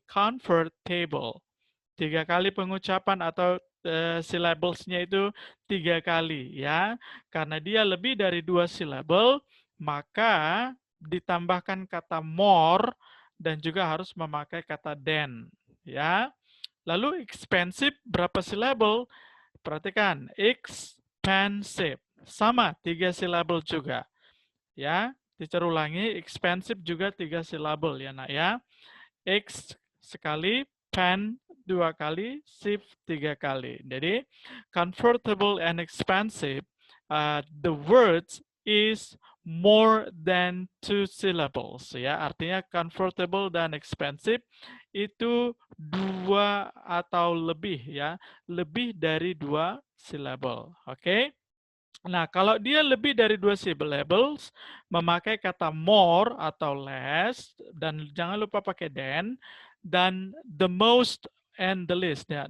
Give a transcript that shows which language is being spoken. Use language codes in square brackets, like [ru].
[en] Comfortable. [id] 3 kali pengucapan atau syllables-nya itu 3 kali ya. Karena dia lebih dari 2 syllable, maka ditambahkan kata more dan juga harus memakai kata than ya. Lalu expensive berapa syllable? Perhatikan, expensive sama 3 syllable juga ya. Teacher ulangi, expensive juga 3 syllable ya nak ya. X sekali, pen 2 kali, shift 3 kali. [en] Jadi, comfortable and expensive, the words is more than 2 syllables. [id] Ya, artinya comfortable dan expensive itu 2 atau lebih ya, lebih dari 2 syllable. Oke? Nah, kalau dia lebih dari 2 syllables, memakai kata more atau less, dan jangan lupa pakai than, dan [en] the most and the least. [id] Ya.